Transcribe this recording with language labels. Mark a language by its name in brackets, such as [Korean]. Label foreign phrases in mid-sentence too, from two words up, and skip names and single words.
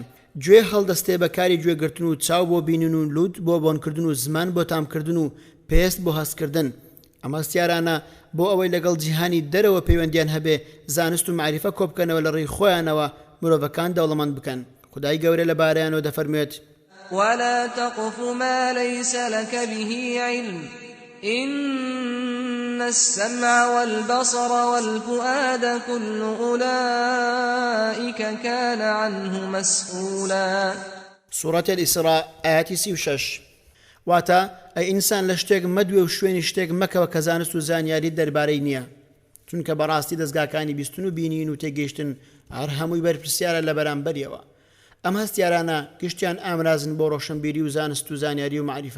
[Central Kurdish] گوێ هەڵدەستێ بەکاری گوێگرتن و چاو بۆ بینن و لوت بۆ بۆنکردن و زمان بۆ تامکردن و پێست بۆ هەستکردن. ئەمە هەستیارانە بۆ ئەوەی لەگەڵ جیهانی دەرەوە پەیوەندیان هەبێ زانست و معریفە کۆبکەنەوە لە ڕێی خۆیانەوە مرۆڤەکان دەوڵەمەند بکەن. خودای گەورە لەبارەیانەوە دەفەرمێت [Arabic] ولا تقف ما ليس لك به علم إن السمع والبصر والفؤاد كل أولئك كان عنه مسؤولا. سورة الإسراء آيات [Central Kurdish] 36 واتا ئەی ئینسان لە شتێک مەدوێ و شوێنی شتێک مەکەوە کە زانست و زانیاری دەربارەی نییە چونکە بەڕاستی دەستگاکانی بیستن و بینین و تێگەیشتن هەر هەمووی بەرپرسیارە لە بەرامبەریەوە. ئەم هەستیارانە گشتیان ئامرازن بۆ ڕۆشنبیری و زانست و زانیاری و معریفە.